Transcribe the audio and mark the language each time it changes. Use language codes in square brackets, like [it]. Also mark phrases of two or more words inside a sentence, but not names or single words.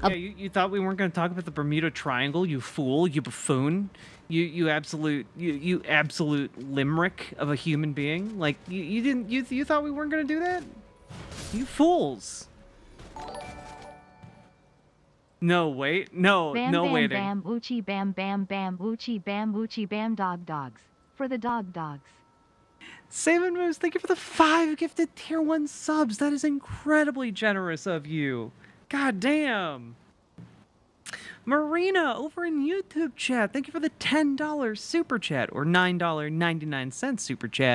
[en] Yeah, you thought we weren't going to talk about the Bermuda Triangle, you fool, you buffoon, you absolute limerick of a human being. Like, you thought we weren't going to do that? You fools. No, wait. No, Bam, no bam, waiting. bam, oochie, bam, bam, bam, oochie, bam, dogs. For the dogs. Salmon Moose, thank you for the 5 gifted tier 1 subs. That is incredibly generous of you. God damn. Marina over in YouTube chat, thank you for the $10 super chat or $9.99 super chat.